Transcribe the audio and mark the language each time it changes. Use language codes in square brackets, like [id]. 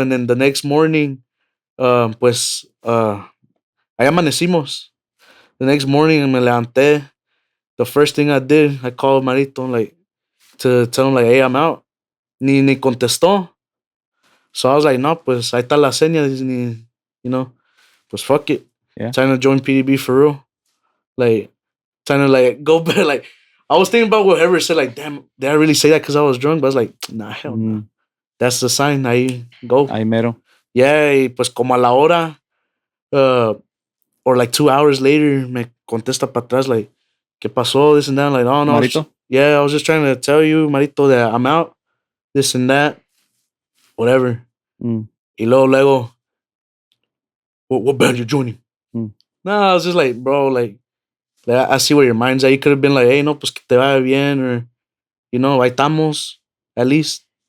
[en] And then the next morning, [es] pues, ahí amanecimos. [en] The next morning, [es] me levanté. [en] The first thing I did, I called Marito, like, to tell him, like, hey, I'm out. [es] Ni contestó. [en] So I was like, [es] no, pues, ahí está la seña. [en] Pues fuck it. Yeah. Trying to join PDB for real. Like, trying to, like, go back. Like, I was thinking about whatever said, like, damn, did I really say that because I was drunk? But I was like, nah, hell no. That's the sign. Ahí go. [es] Ahí mero. Yeah, y pues como a la hora, [en] or like 2 hours later, [es] me contesta para atrás, like, ¿qué pasó? [en] This and that. I'm like, oh, no. Marito? I was just trying to tell you, Marito, that I'm out. This and that. Whatever. [es] Y luego, [en] what band you joining? No, I was just like, bro, like, I see where your mind's at. You could have been like, hey, [es] no, pues que te vaya bien, [en] or, [es] ahí estamos, [en] at least.